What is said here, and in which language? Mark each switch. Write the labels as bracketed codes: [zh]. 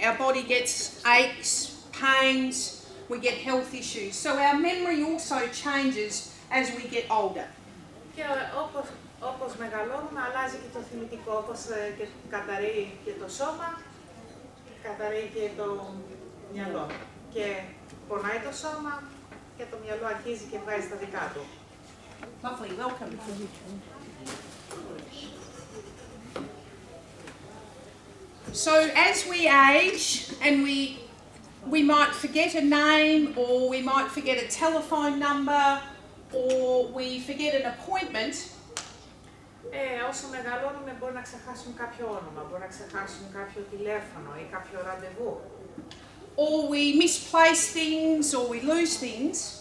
[en] Our body gets aches, pains, we get health issues. So our memory also changes as we get older. [el] Και όπως μεγαλώνουμε, αλλάζει και το θυμητικό, όπως και καταραίει και το σώμα, καταραίει και το μυαλό. Και πονάει το σώμα και το μυαλό αρχίζει και βγάζει τα δικά του. [en] Lovely, welcome. So as we age and we might forget a name, or we might forget a telephone number, or we forget an appointment. [el] Όσο μεγαλώνουμε μπορεί να ξεχάσουμε κάποιο όνομα, μπορεί να ξεχάσουμε κάποιο τηλέφωνο ή κάποιο ραντεβού. [en] Or we misplace things, or we lose things.